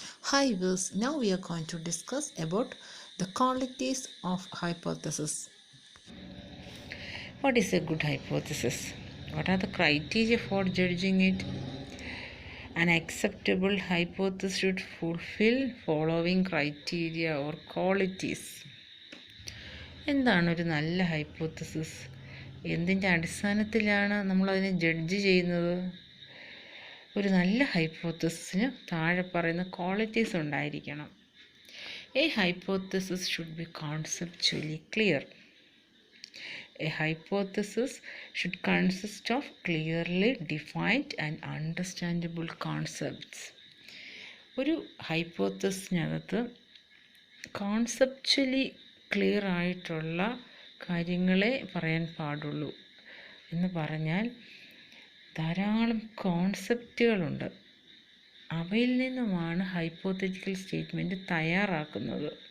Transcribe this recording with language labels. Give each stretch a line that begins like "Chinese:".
English: Hi viewers, now we are going to discuss about the qualities of hypothesis. What is a good hypothesis? What are the criteria for judging it? An acceptable hypothesis should fulfill following criteria or qualities.
Malayalam: എന്താണ് ഒരു നല്ല hypothesis? എന്തിൻ്റെ അടിസ്ഥാനത്തിലാണ് നമ്മളതിനെ judge ചെയ്യുന്നത്? ഒരു നല്ല ഹൈപ്പോത്തസിന് താഴെ പറയുന്ന ക്വാളിറ്റീസ് ഉണ്ടായിരിക്കണം.
English: A hypothesis should be conceptually clear. A hypothesis should consist of clearly defined and understandable concepts.
Malayalam: ഒരു ഹൈപ്പോത്തസിനകത്ത് കോൺസെപ്ച്വലി ക്ലിയർ ആയിട്ടുള്ള കാര്യങ്ങളെ പറയാൻ പാടുള്ളൂ. എന്ന് പറഞ്ഞാൽ ധാരാളം കോൺസെപ്റ്റുകളുണ്ട്. അവയിൽ നിന്നുമാണ് ഹൈപ്പോത്തറ്റിക്കൽ സ്റ്റേറ്റ്മെൻറ്റ് തയ്യാറാക്കുന്നത്.